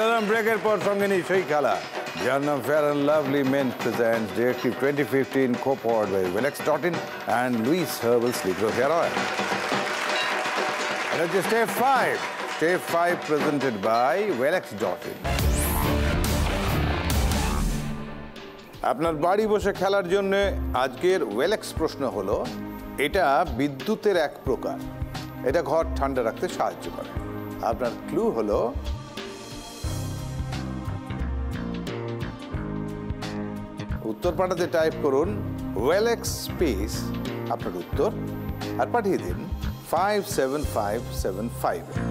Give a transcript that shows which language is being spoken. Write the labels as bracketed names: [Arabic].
[Bangla] ব্রেকের পর সঙ্গে নিই সেই খেলা যার নাম fair and lovely main presents directive 2015 [English] co-powered by [Bangla] Welex.in and Louis Herbal Sleeper Hair Oil. [English] And it's Step 5. Step 5 presented by Welex.in. [Bangla] আপনার বাড়ি বসে খেলার জন্য আজকের ওয়েলেক্স প্রশ্ন হলো, এটা বিদ্যুতের এক প্রকার, এটা ঘর ঠান্ডা রাখতে সাহায্য করে। আপনার ক্লু হলো উত্তর পাঠাতে টাইপ করুন ওয়েলেক্স স্পেস আপনার উত্তর আর পাঠিয়ে দিন 57575।